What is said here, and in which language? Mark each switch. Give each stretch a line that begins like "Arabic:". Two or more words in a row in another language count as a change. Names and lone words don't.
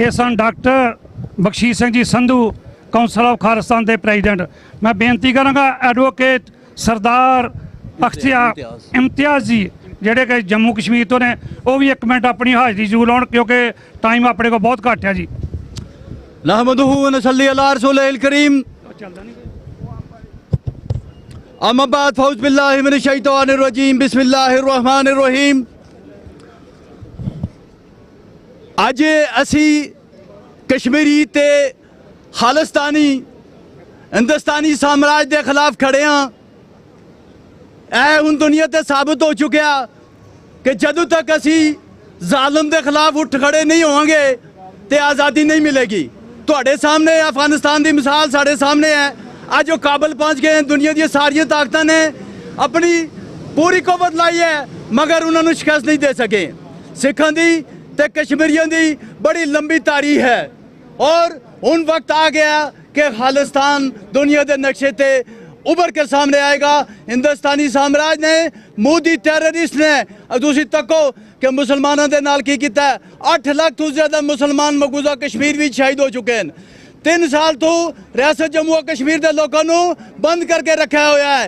Punjabi: ਇਹ ਸਨ ਡਾਕਟਰ ਬਖਸ਼ੀਸ਼ ਸਿੰਘ ਜੀ ਸੰਧੂ, ਕੌਂਸਲ ਆਫ ਖਾਲਿਸਤਾਨ ਦੇ ਪ੍ਰੈਜ਼ੀਡੈਂਟ। ਮੈਂ ਬੇਨਤੀ ਕਰਾਂਗਾ ਐਡਵੋਕੇਟ ਸਰਦਾਰ ਅਖਤਿਆਰ ਇਮਤਿਆਜ਼ ਜੀ, ਜਿਹੜੇ ਕਿ ਜੰਮੂ ਕਸ਼ਮੀਰ ਤੋਂ ਨੇ, ਉਹ ਵੀ 1 ਮਿੰਟ ਆਪਣੀ ਹਾਜ਼ਰੀ ਜ਼ਰੂਰ ਲਾਉਣ, ਕਿਉਂਕਿ ਟਾਈਮ ਆਪਣੇ ਕੋਲ ਬਹੁਤ ਘੱਟ ਹੈ ਜੀ।
Arabic: نحمده و نصلي على رسوله الكريم. أما بعد فأعوذ بالله من الشيطان الرجيم بسم الله الرحمن الرحيم.
Punjabi: ਅੱਜ ਅਸੀਂ ਕਸ਼ਮੀਰੀ ਤੇ ਖਾਲਿਸਤਾਨੀ ਹਿੰਦੁਸਤਾਨੀ ਸਾਮਰਾਜ ਦੇ ਖਿਲਾਫ ਖੜੇ ਹਾਂ। ਇਹ ਹੁਣ ਦੁਨੀਆ ਤੇ ਸਾਬਤ ਹੋ ਚੁੱਕਿਆ ਕਿ ਜਦੋਂ ਤੱਕ ਅਸੀਂ ਜ਼ਾਲਮ ਦੇ ਖਿਲਾਫ ਉੱਠ ਖੜੇ ਨਹੀਂ ਹੋਵਾਂਗੇ ਤੇ ਆਜ਼ਾਦੀ ਨਹੀਂ ਮਿਲੇਗੀ। ਤੁਹਾਡੇ ਸਾਹਮਣੇ ਅਫਗਾਨਿਸਤਾਨ ਦੀ ਮਿਸਾਲ ਸਾਡੇ ਸਾਹਮਣੇ ਹੈ। ਅੱਜ ਉਹ ਕਾਬਲ ਪਹੁੰਚ ਗਏ। ਦੁਨੀਆ ਦੀਆਂ ਸਾਰੀਆਂ ਤਾਕਤਾਂ ਨੇ ਆਪਣੀ ਪੂਰੀ ਕੁਵਤ ਲਾਈ ਹੈ, ਮਗਰ ਉਹਨਾਂ ਨੂੰ ਸ਼ਿਕਸਤ ਨਹੀਂ ਦੇ ਸਕੇ। ਸਿੱਖਾਂ ਦੀ ਤੇ ਕਸ਼ਮੀਰੀਆਂ ਦੀ ਬੜੀ ਲੰਬੀ ਤਾਰੀਖ ਹੈ ਔਰ ਹੁਣ ਵਕਤ ਆ ਗਿਆ ਕਿ ਖਾਲਿਸਤਾਨ ਦੁਨੀਆ ਦੇ ਨਕਸ਼ੇ ਤੇ
Urdu: ابھر کے سامنے آئے گا. ہندوستانی سامراج نے مودی ٹیررسٹ نے دوسری تکو کہ مسلمانوں کے نال کی کیا. 8 لاکھ تو زیادہ مسلمان مقبوضہ کشمیر بھی شہید ہو چکے ہیں. 3 سال تو ریاست جموں کشمیر کے لوگوں کو بند کر کے رکھا ہوا ہے.